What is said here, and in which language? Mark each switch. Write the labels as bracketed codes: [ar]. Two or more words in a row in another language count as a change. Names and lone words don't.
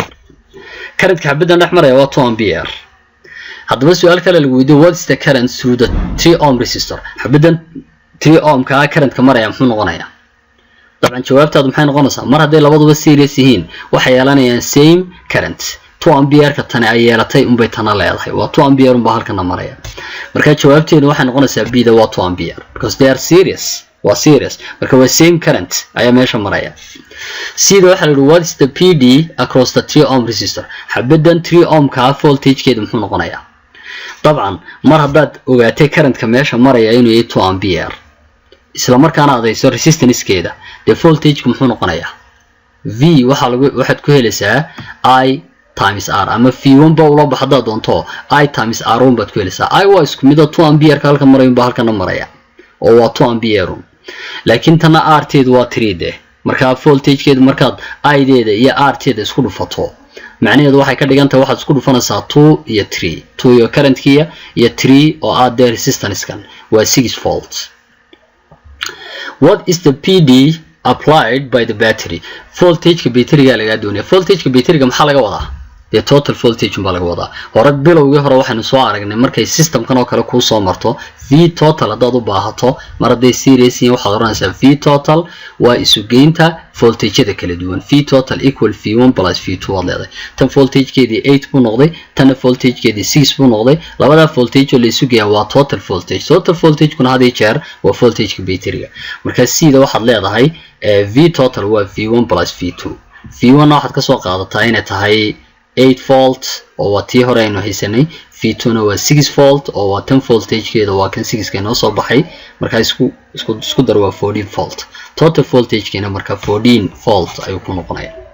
[so] current ka xabadan dhex maraya waa 2 ampere haddaba su'aal kale lagu weydiiyo [en] what is the current through the 3 ohm resistor [so] xabadan 3 ohm ka current ka maraya muxuu noqonayaa dabcan jawaabtaadu maxay noqonaysaa mar haday labaduba series yihiin waxay yeelanayaan [en] same current [so] 2 ampere ka tan ay yeelatay bay tan leedahay waa 2 ampere baa halkan maraya marka jawaabteedu waxay noqonaysaa b da waa 2 ampere [en] because they are series [so] waa series marka waa [en] same current [so] ayaa meesha maraya sida waxa la yiraahdo what [en] is the PD across the 3 ohm resistor [so] xabadan 3 ohm ka voltage keedu muxuu noqonayaa طبعا mar hadaad ogaatay current-ka meesha maraya inuu yahay 2 ampere isla markaana adayso resistance keeda de voltage ku muxuu noqonayaa V waxaad ku helaysaa I times R ama V1 ba ula baxda doonto I times R1 baad ku helaysaa I waa isku mid ah 2 ampere halka marayo ba halkana maraya oo waa 2 ampere laakiin tana R teedu waa 3 de marka voltage keedu markaad I deeda iyo R teeda isku dhufato macnaheedu waxay ka dhigantahay waxaad isku dhufanaysaa 2 iyo 3 2 iyo current-kiya iyo 3 oo aad der resistance-kan waa 6 volt [en] what is the PD applied by the battery [so] voltage-ka battery-ga laga doonaya voltage-ka battery-ga maxaa laga wadaa [en] the total voltage [so] baa laga wadaa hore bilowgii hore waxaanu soo aragnay markay system-kan oo kale ku soo marto V total hadaad u baahato mar haday series yihiin waxaad oranaysaa V total waa isu geynta voltage-yada kala duwan V total equal V1 plus V2 waad leedahay tan voltage-keedii 8 buu noqday tan voltage-keedii 6 buu noqday labada voltage oo la isu geeyaa waa total voltage kuna hadii jeer waa voltage-ka battery-ga marka sida waxaad leedahay V total waa V1 plus V2 V1 waxaad ka soo qaadataa inay tahay 8 volt oo waa tii hore aynu haysanay V2 na waa 6 volt oo waa 10 voltage-keeda waa kan 6 ka noo soo baxay marka isku dar waa 14 volt total voltage-keena marka 14 volt ayuu ku noqonayaa